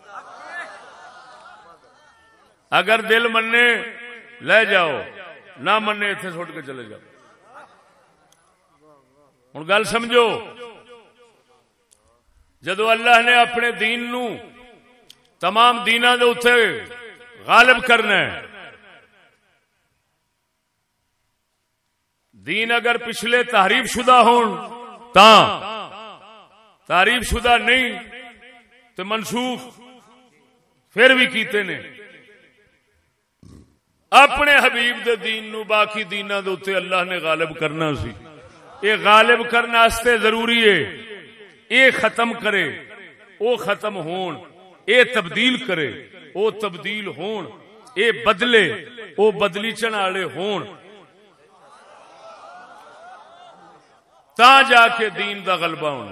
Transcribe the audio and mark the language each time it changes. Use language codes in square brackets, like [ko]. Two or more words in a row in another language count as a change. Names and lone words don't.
[pa] اگر دل منے لے جاؤ، نہ منے اتنے سٹ کے چلے جاؤ۔ ہن گل سمجھو، جدو اللہ نے اپنے دین نو تمام دیناں دے اوتے غالب کرنا ہے، دین اگر پچھلے تحریف شدہ ہون تاں، تحریف شدہ نہیں تو منسوخ پھر بھی کیتے نے۔ اپنے حبیب دے دین نو باقی دیناں دے اوتے اللہ نے غالب کرنا سی، یہ غالب کرنے واسطے ضروری ہے اے ختم کرے او ختم ہون، اے تبدیل کرے او تبدیل ہون، اے بدلے او بدلیچن والے ہون، تا جا کے دین دا غلبہ ہونا۔